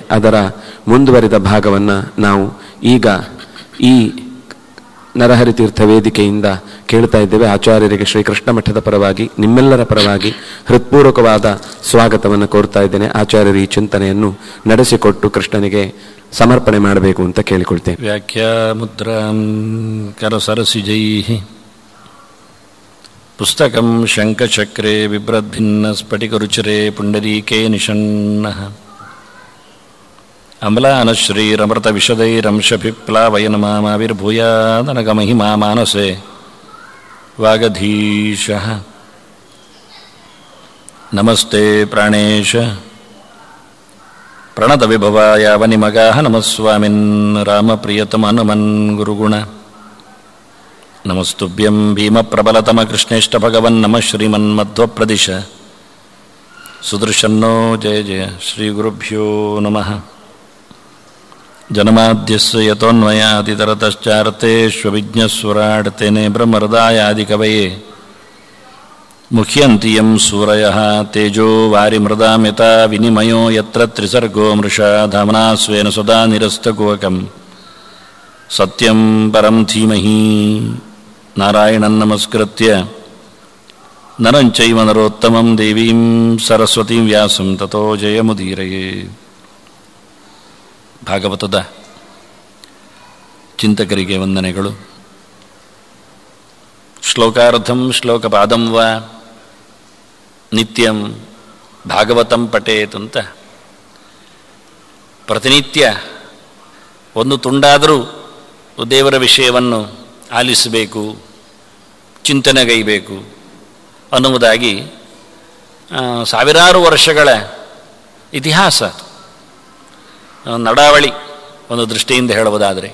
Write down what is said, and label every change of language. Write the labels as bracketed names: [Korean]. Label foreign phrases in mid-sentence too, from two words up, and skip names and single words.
[Kannada] ಅದರ ಮುಂದುವರಿದ ಭಾಗವನ್ನು ನಾವು ಈಗ ಈ ನರಹರಿ ತೀರ್ಥ ವೇದಿಕೆಯಿಂದ ಕೇಳ್ತಾ ಇದ್ದೇವೆ. ಆಚಾರ್ಯರಿಗೆ ಶ್ರೀಕೃಷ್ಣ ಮಠದ ಪರವಾಗಿ ನಿಮ್ಮೆಲ್ಲರ ಪರವಾಗಿ ಹೃತ್ಪೂರ್ವಕವಾದ ಸ್ವಾಗತವನ್ನು ಕೋರ್ತಾ ಇದ್ದೇನೆ. ಆಚಾರ್ಯರು ಈ ಚಿಂತನೆಯನ್ನು ನಡೆಸಿಕೊಟ್ಟು ಕೃಷ್ಣನಿಗೆ ಸಮರ್ಪಣೆ ಮಾಡಬೇಕು ಅಂತ ಕೇಳಿಕೊಳ್ತೇನೆ. [Sanskrit] ವ್ಯಾಖ್ಯಾ ಮುದ್ರಾಂ ಕರಸರಸಿಜೈ ಪುಸ್ತಕಂ ಶಂಖಚಕ್ರೆ ಬಿಭ್ರದ್ಭಿನ್ನ ಸ್ಫಟಿಕರುಚಿರೆ ಪುಂಡರೀಕೆ ನಿಷಣ್ಣಃ ಅಮಲಾನಶ್ರೀರಮೃತ ವಿಶದೈರಂಶಭಿಪ್ಲಾವಯನಮಾವಿರ್ಭೂಯಾದನಗಮಹಿಮಾ ಮಾನಸೆ ವಾಗಧೀಶಃ. ನಮಸ್ತೆ ಪ್ರಾಣೇಶ ಪ್ರಣತ ವಿಭವಾಯ ವನಿಮಗಾಹ ನಮಸ್ವಾಮಿನ್ ರಾಮಪ್ರಿಯತಮನುಮನ್ ಗುರುಗುಣ ನಮಸ್ತುಭ್ಯಂ ಭೀಮಪ್ರಬಲತಮ ಕೃಷ್ಣೇಷ್ಟ ಭಗವನ್ ನಮಃ ಶ್ರೀಮನ್ಮಧ್ವಪ್ರದಿಶ ಸುದರ್ಶನ್ನೋ ಜಯ ಜಯ ಶ್ರೀ ಗುರುಭ್ಯೋ ನಮಃ. ಜನ್ಮಾದ್ಯಸ್ಯ ಯತೋನ್ಮಯಾದಿತರತಶ್ಚಾರ್ಥೇಷ್ವವಿಜ್ಞಸ್ವರಾಡ್ ಬ್ರಹ್ಮಹೃದಾಯಾದಿಕವಯೇ ಮುಖ್ಯಂತಿ ಯಂ ಸೂರಯಃ ತೇಜೋ ವಾರಿಮೃದಾಂ ಯಥಾ ವಿನಿಮಯೋ ಯತ್ರ ತ್ರಿಸರ್ಗೋ ಮೃಷಾ ಧಾಮ್ನಾ ಸ್ವೇನ ಸದಾ ನಿರಸ್ತಕುಹಕಂ ಸತ್ಯಂ ಪರಂ ಧೀಮಹಿ. ನಾರಾಯಣಂ ನಮಸ್ಕೃತ್ಯ ನರಂ ಚೈವ ನರೋತ್ತಮಂ ದೇವೀಂ ಸರಸ್ವತೀಂ ವ್ಯಾಸಂ ತತೋ ಜಯಮುದೀರಯೇ. [Kannada] ಭಾಗವತದ ಚಿಂತಕರಿಗೆ ವಂದನೆಗಳು. [Sanskrit] ಶ್ಲೋಕಾರ್ಧಂ ಶ್ಲೋಕಪಾದಂ ವಾ ನಿತ್ಯಂ ಭಾಗವತಂ ಪಠೇತ್ [Kannada] ಅಂತ ಪ್ರತಿನಿತ್ಯ ಒಂದು ತುಂಡಾದರೂ ದೇವರ ವಿಷಯವನ್ನು ಆಲಿಸಬೇಕು, ಚಿಂತನೆಗೈಬೇಕು ಅನ್ನುವುದಾಗಿ ಸಾವಿರಾರು ವರ್ಷಗಳ ಇತಿಹಾಸ ನಡಾವಳಿ ಒಂದು ದೃಷ್ಟಿಯಿಂದ ಹೇಳುವುದಾದರೆ.